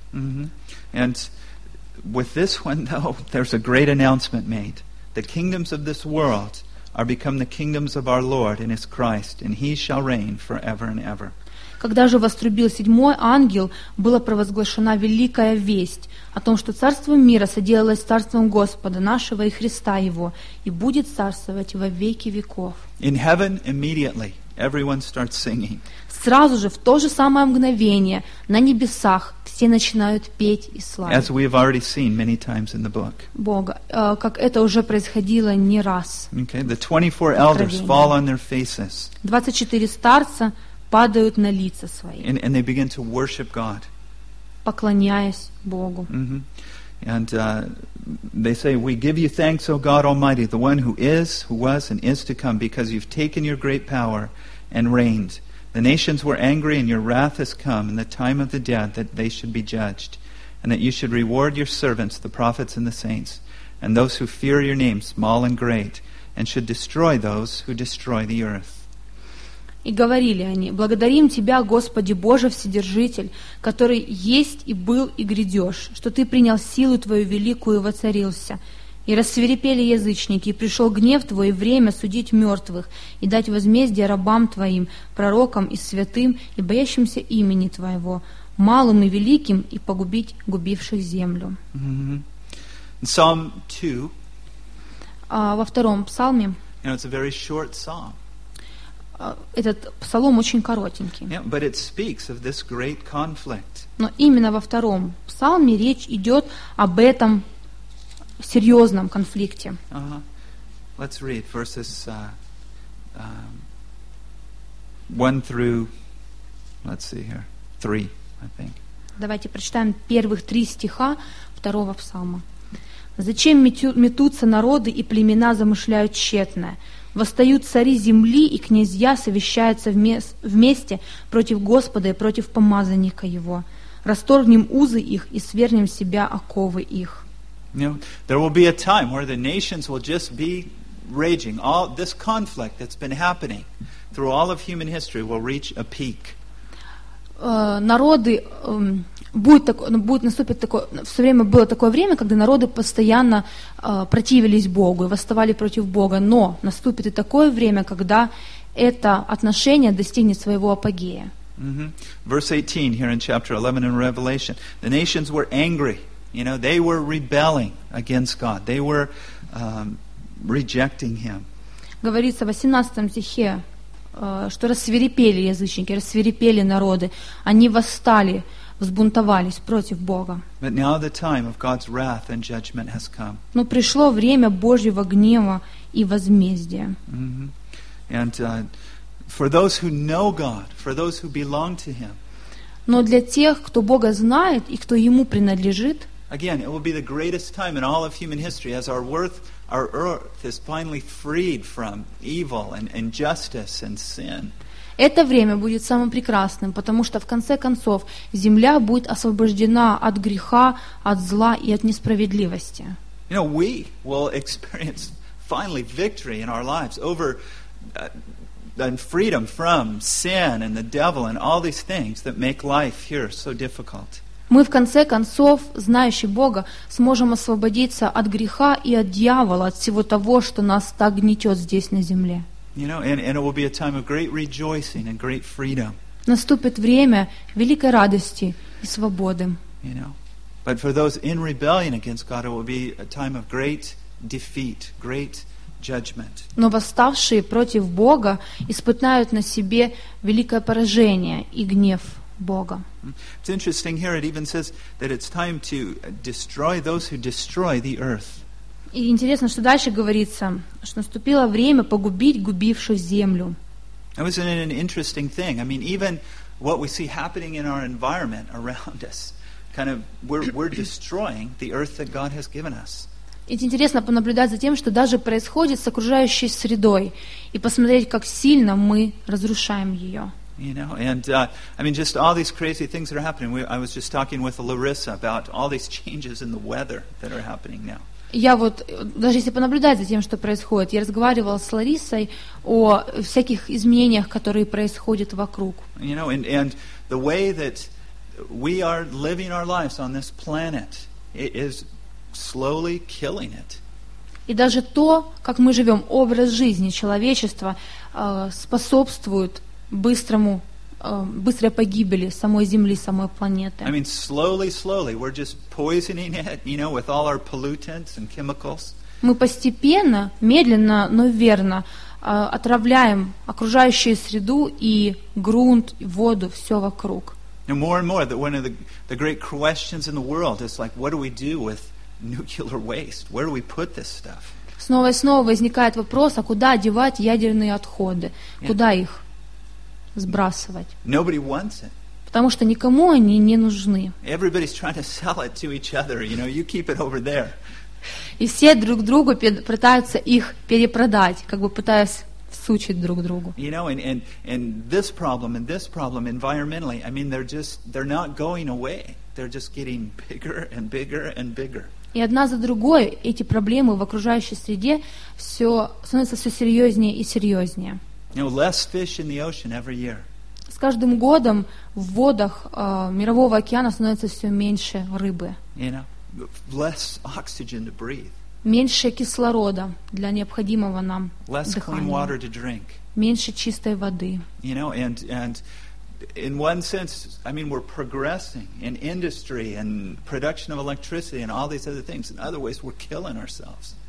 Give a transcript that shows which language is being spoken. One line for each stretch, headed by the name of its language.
English: Mm-hmm. And with this one, though, there's a great announcement made. The kingdoms of this world are become the kingdoms of our Lord and His Christ, and He shall reign forever and ever.
Russian: Когда же вострубил седьмой ангел, была провозглашена великая весть о том, что царство мира соделалось царством Господа нашего и Христа Его, и будет царствовать во веки веков.
English: In heaven, immediately, everyone starts singing.
Russian: Сразу же, в то же самое мгновение, на небесах, все начинают петь и славить.
English: As we have already seen many times in the book.
Russian: Бога, как это уже происходило не раз.
English: Okay. The 24 elders fall on their faces.
Russian: 24 старца падают на лица свои.
English: And they begin to worship God.
Russian: Поклоняясь Богу. Mm-hmm.
English: And they say, "We give you thanks, O God Almighty, the one who is, who was, and is to come, because you've taken your great power and reigned. The nations were angry, and your wrath has come in the time of the dead, that they should be judged, and that you should reward your servants, the prophets and the saints, and those who fear your name, small and great, and should destroy those who destroy the earth."
Russian: И говорили они: «Благодарим Тебя, Господи Боже Вседержитель, который есть и был и грядешь, что Ты принял силу Твою великую и воцарился. И рассвирепели язычники, и пришел гнев Твой, и время судить мертвых, и дать возмездие рабам Твоим, пророкам и святым, и боящимся имени Твоего, малым и великим, и погубить губивших землю».
English: Mm-hmm. Psalm 2.
Russian: Во втором псалме.
English: You know, it's a very short psalm.
Russian: Этот псалом очень коротенький.
English: Yeah, but it speaks of this great conflict.
Russian: Но именно во втором псалме речь идет об этом серьезном конфликте. Uh-huh.
English: Let's read verses 1 through, let's see here, 3, I think.
Russian: Давайте прочитаем первых три стиха второго псалма. «Зачем метутся народы и племена замышляют тщетное? Восстают цари земли и князья совещаются вместе против Господа и против помазанника Его. Расторгнем узы их и свернем с себя оковы их».
English: You know, there will be a time where the nations will just be raging. All this conflict that's been happening through all of human history will reach a peak.
Russian: Народы будет наступит такое. Все время было такое время, когда народы постоянно противились Богу и восставали против Бога. Но наступит и такое время, когда это отношение достигнет своего апогея. Mm-hmm.
English: Verse 18 here in chapter 11 in Revelation: the nations were angry. You know, they were rebelling against God. They were rejecting Him.
Russian: Говорится в 18 стихе, что рассвирепели язычники, рассвирепели народы. Они восстали, взбунтовались против Бога.
English: But now the time of God's wrath and judgment has come.
Russian: Но пришло время Божьего гнева и возмездия. Mm-hmm.
English: And for those who know God, for those who belong to Him.
Russian: Но для тех, кто Бога знает и кто Ему принадлежит.
English: Again, it will be the greatest time in all of human history as our earth is finally freed from evil and injustice and sin.
Russian: Это время будет самым прекрасным, потому что в конце концов земля будет освобождена от греха, от зла и от несправедливости.
English: You know, we will experience finally victory in our lives over and freedom from sin and the devil and all these things that make life here so difficult.
Russian: Мы в конце концов, знающие Бога, сможем освободиться от греха и от дьявола, от всего того, что нас так гнетет здесь на земле.
English: You know, and it will be a time of great rejoicing and great freedom.
Russian: Наступит время великой радости и свободы.
English: You know, but for those in rebellion against God, it will be a time of great defeat, great judgment.
Russian: Но восставшие против Бога испытают на себе великое поражение и гнев Бога.
English: It's interesting here. It even says that it's time to destroy those who destroy the earth.
Russian: И интересно, что дальше говорится, что наступило время погубить губившую землю.
English: It was an interesting thing. I mean, even what we see happening in our environment around us, kind of we're destroying the earth that God has given us.
Russian: Это интересно понаблюдать за тем, что даже происходит с окружающей средой, и посмотреть, как сильно мы разрушаем ее.
English: You know, and I mean, just all these crazy things that are happening. I was just talking with Larissa about all these changes in the weather that are happening now.
Russian: Я вот, даже если понаблюдать за тем, что происходит, я разговаривала с Ларисой о всяких изменениях, которые происходят вокруг.
English: You know, and the way that we are living our lives on this planet is slowly killing it.
Russian: И даже то, как мы живем, образ жизни человечества способствует быстрому, быстрой погибели самой Земли, самой планеты.
English: I mean, slowly, we're just poisoning it, you know, with all our pollutants and chemicals.
Russian: Мы постепенно, медленно, но верно отравляем окружающую среду и грунт, и воду, все вокруг.
English: And more, that one of the great questions in the world is like, what do we do with nuclear waste? Where do we put this stuff?
Russian: Снова и снова возникает вопрос, а куда девать ядерные отходы? Куда их сбрасывать?
English: Nobody wants it.
Russian: Потому что никому они не нужны.
English: Everybody's trying to sell it to each other. You know, you keep it over there.
Russian: И все друг другу пытаются их перепродать, как бы пытаясь всучить друг другу.
English: You know, and this problem and this problem environmentally, I mean, they're not going away. They're just getting bigger and bigger and bigger.
Russian: И одна за другой эти проблемы в окружающей среде все становятся все серьезнее и серьезнее.
English: You know, less fish in the ocean every year.
Russian: С каждым годом в водах мирового океана становится все меньше рыбы.
English: You know, less oxygen to breathe.
Russian: Меньше кислорода для необходимого нам дыхания.
English: Less clean water to drink.
Russian: Меньше чистой воды.
English: You know, and in one sense, I mean, we're progressing in industry and production of electricity and all these other things. In other ways, we're killing ourselves.